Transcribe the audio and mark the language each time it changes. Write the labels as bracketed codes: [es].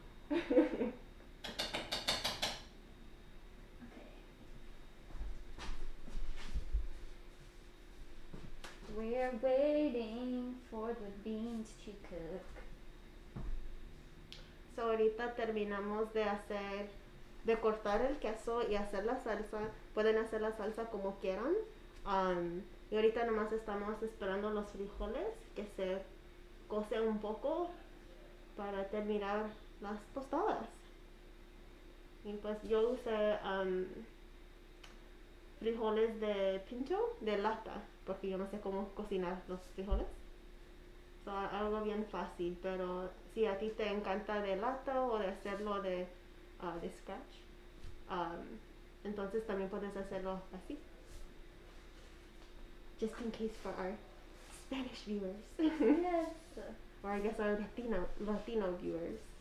[en] Okay. We're waiting for the beans to cook. [es] So ahorita terminamos de cortar el queso y hacer la salsa. Pueden hacer la salsa como quieran. Y ahorita nomás estamos esperando los frijoles que se cocen un poco para terminar las tostadas. Y pues yo usé frijoles de pinto, de lata, porque yo no sé cómo cocinar los frijoles. So, algo bien fácil, pero si a ti te encanta de lata o de hacerlo de scratch, entonces también puedes hacerlo así. [en] Just in case for our Spanish viewers. Yes. Or I guess our Latino viewers.